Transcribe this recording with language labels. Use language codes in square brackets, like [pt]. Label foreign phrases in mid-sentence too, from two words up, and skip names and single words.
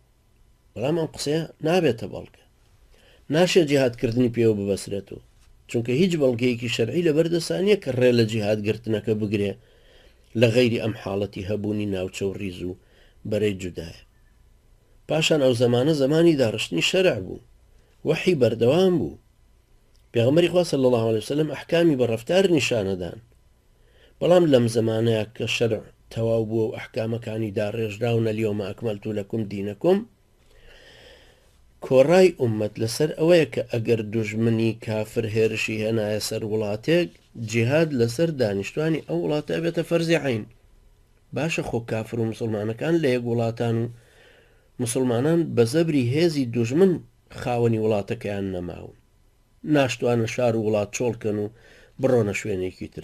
[ckb] بەڵام ئەم قسەیە نابێتە بەڵگە، ناشێت جیهادکردنی پێوە ببەسرێتەوە، چونکە هیچ بەڵگەیەکی شەرعی لەبەردەستانیە کە ڕێ لە جیهادگرتنەکە بگرێ لە غەیری ئەم حاڵەتی هەبوونی ناوچە و ڕیز و بەرەی جودایە. پاشان ئەو زەمانە زەمانی داڕشتنی شەرع بوو، وحی بەردەوام بوو، پێغەمبەری خوا [ar] صلی الله علیه وسلم [ckb] ئەحکامی بە ڕەفتار نیشانەدان. بەڵام لەم زەمانەیە کە شەرع تەواو بووە و ئەحکامەکانی داڕێژراونە [ar] اليوم أكملت لكم دينكم، [ckb] کۆڕای ئومەت لەسەر ئەوەیە کە ئەگەر دوژمنی کافر هێرشی هێنایە سەر وڵاتێک، جیهاد لەسەر دانیشتوانی ئەو وڵاتە بێتە فەرزی عین. باشە خۆ کافر و مسلمانەکان لە یەک وڵاتان و مسلمانان بە زەبری هێزی دوژمن خاوەنی وڵاتەکەیان نەماون، ناشتوانە شار و وڵات چۆڵکەن و بڕۆنە شوێنێکی تر.